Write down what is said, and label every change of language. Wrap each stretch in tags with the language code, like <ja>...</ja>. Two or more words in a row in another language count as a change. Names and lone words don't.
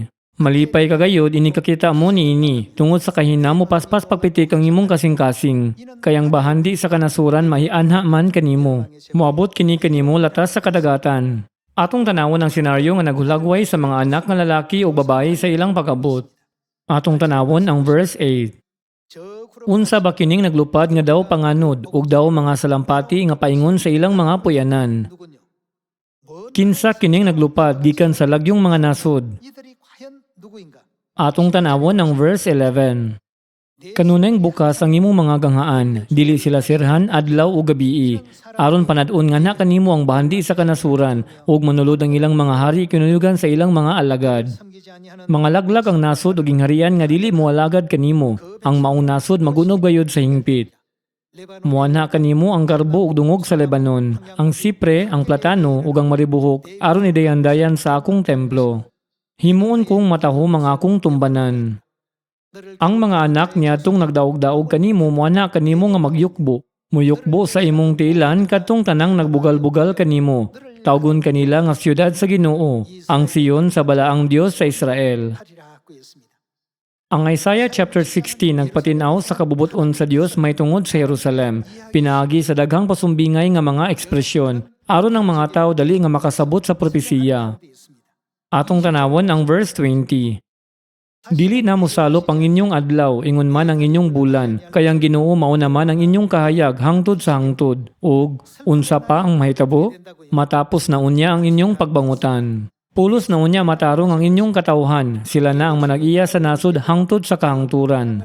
<ceb>Malipay kagayod inikakita mo niini tungod sa kahina mo paspas pagpitik ang imong kasing-kasing. Kayang bahandi sa kanasuran mahianha man kanimo. Moabot kini kanimo latas sa kadagatan. Atong tanawon ang senaryo nga naghulagway sa mga anak nga lalaki o babayi sa ilang pag-abot. Atong tanawon ang verse 8.</ceb> <ko>저 구름</ko> <ceb>Unsa ba kining naglupad nga daw panganod ug daw mga salampati nga paingon sa ilang mga puyanan.</ceb> <ko>누군요? 뭔</ko> <ceb>Kinsa kining naglupad gikan sa lagyong mga nasod.</ceb> <ko>이들이 과연 누구인가?</ko> <ceb>Atong tanawon ang verse 11. Kanunayng bukas ang imong mga ganghaan, dili sila sirhan adlaw o gabii. Aron panadon nga na kanimo ang bahandi sa kanasuran ug manulod ang ilang mga hari kinuyugan sa ilang mga alagad.</ceb> <ko>섬기지 아니하는</ko> <ceb>Mga laglag ang nasod ug gingharian nga dili mo alagad kanimo. Ang maong nasod magunog gayud sa hingpit. 레바논 Muanha kanimo ang garbo ug dungog sa Lebanon, ang sipre, ang platano ug ang maribuhok aron idayan-dayan sa akong templo. Himuon kong matahom ang akong tumbanan.</ceb> <ko>너를</ko> <ceb>Ang mga anak niya tung nagdaog-daog kanimo muanha kanimo nga magyukbo. Muyukbo sa imong tiilan katong tanang nagbugal-bugal kanimo. Tawgon kanila nga siyudad sa Ginoo, ang Siyon sa balaang Dios sa Israel.</ceb> <ko>하리라 하고 있습니다.</ko> <ceb>Ang Isaiah chapter 16 nagpatinaw sa kabubuton sa Dios may tungod sa Jerusalem, pinaagi sa daghang pasumbingay nga mga ekspresyon, aron ang mga tao dali nga makasabot sa propesiya.</ceb> <ko>돼 있습니다.</ko> <ceb>Atong tanawon ang verse 20. Dili na mosalop ang inyong adlaw, ingon man ang inyong bulan, kayang Ginoo mao naman ang inyong kahayag hangtod sa hangtod. Ug unsa pa ang mahitabo? Matapos na unya ang inyong pagbangutan. Pulos na unya matarong ang inyong katawhan, sila na ang manag-iya sa nasod hangtod sa kahangturan.</ceb>